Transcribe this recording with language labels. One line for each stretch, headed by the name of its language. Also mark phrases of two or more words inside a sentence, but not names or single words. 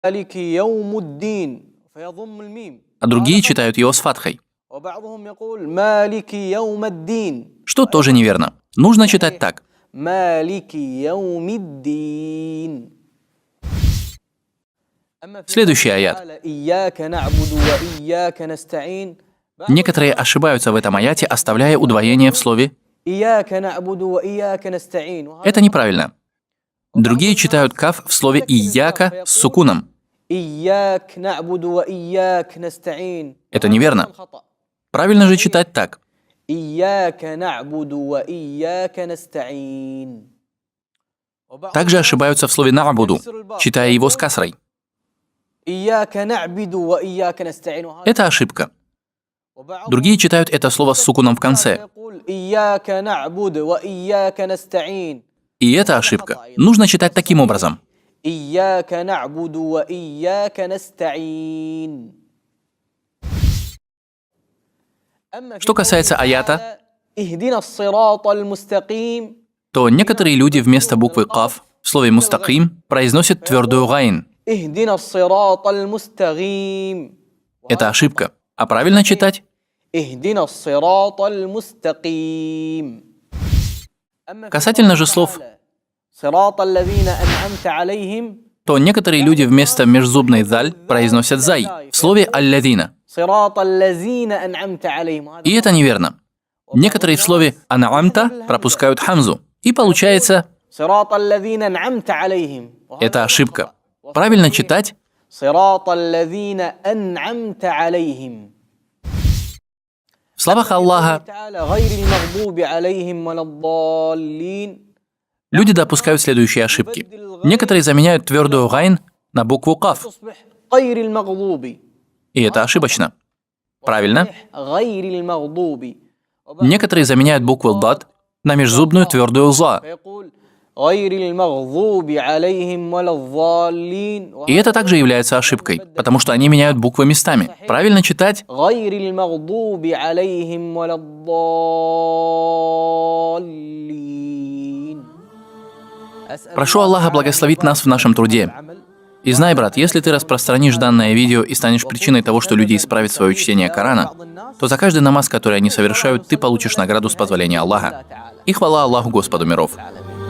Arabic: مالك يوم الدين فيضم الميم.
Russian: А другие читают его с фатхой,
Arabic: وبعضهم يقول مالك يوم الدين.
Russian: что тоже неверно. Нужно читать так.
Arabic: مالك يوم الدين.
Russian: Следующий аят.
Arabic: إياك نعبد وإياك نستعين.
Russian: Некоторые ошибаются в этом аяте, оставляя удвоение в слове.
Arabic: إياك نعبد وإياك نستعين.
Russian: Это неправильно. Другие читают каф в слове «ияка» с сукуном.
Arabic: إياك نعبد وإياك نستعين.
Russian: Это неверно. Правильно же читать так.
Arabic: إياك نعبد وإياك نستعين.
Russian: Также ошибаются в слове «на'буду», читая его с касрой.
Arabic: إياك نعبد وإياك نستعين.
Russian: Это ошибка. Другие читают это слово с сукуном в конце.
Arabic: إياك نعبد وإياك نستعين.
Russian: И это ошибка. Нужно читать таким образом.
Arabic: إياك نعبد وإياك نستعين.
Russian: Что касается аята,
Arabic: اهدنا الصراط المستقيم.
Russian: то некоторые люди вместо буквы «каф» в слове «мустаким» произносят твердую «гайн».
Arabic: اهدنا الصراط المستقيم.
Russian: Это ошибка. А правильно читать?
Arabic: اهدنا الصراط المستقيم.
Russian: Касательно же слов,
Arabic: صراط الذين أنعمت عليهم.
Russian: то некоторые люди вместо межзубной «даль» произносят «зай» в слове «аллядина».
Arabic: صراط الذين أنعمت عليهم.
Russian: И это неверно. Некоторые в слове «анаамта» пропускают хамзу. И получается,
Arabic: صراط الذين أنعمت عليهم.
Russian: это ошибка. Правильно читать
Arabic: صراط الذين أنعمت عليهم.
Russian: в словах Аллаха.
Arabic: غير المغضوب عليهم ولا الضالين.
Russian: Люди допускают следующие ошибки. Некоторые заменяют твердую «гайн» на букву «каф».
Arabic: تصبح غير المغضوب.
Russian: И это ошибочно. Правильно.
Arabic: غير المغضوب.
Russian: Некоторые заменяют букву «дад» на межзубную твердую «за».
Arabic: فيقول غير المغضوب عليهم ولا الضالين.
Russian: И это также является ошибкой, потому что они меняют буквы местами. Правильно читать
Arabic: غير المغضوب عليهم ولا الضالين.
Russian: «Прошу Аллаха благословить нас в нашем труде. И знай, брат, если ты распространишь данное видео и станешь причиной того, что люди исправят свое чтение Корана, то за каждый намаз, который они совершают, ты получишь награду с позволения Аллаха. И хвала Аллаху, Господу миров».